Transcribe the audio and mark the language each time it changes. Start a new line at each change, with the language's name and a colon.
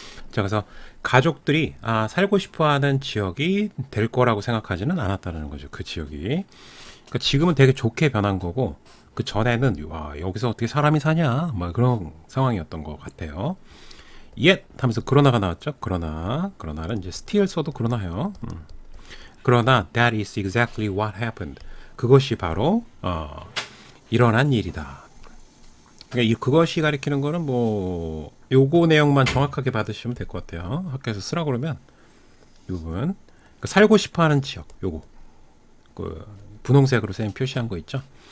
Korean: 자, 그래서 가족들이 살고 싶어하는 지역이 될 거라고 생각하지는 않았다는 거죠. 그 지역이. 그러니까 지금은 되게 좋게 변한 거고 그 전에는 와 여기서 어떻게 사람이 사냐 막 그런 상황이었던 것 같아요. yet 하면서 그러나가 나왔죠. 그러나는 이제 still 써도 그러나요. 그러나
English: that is exactly what happened.
Korean: 그것이 바로 일어난 일이다. 그러니까 그것이 가리키는 거는 뭐 요거 내용만 정확하게 받으시면 될 것 같아요. 학교에서 쓰라고 그러면 이 부분 살고 싶어하는 지역 요거 그 분홍색으로 쌤 표시한 거 있죠.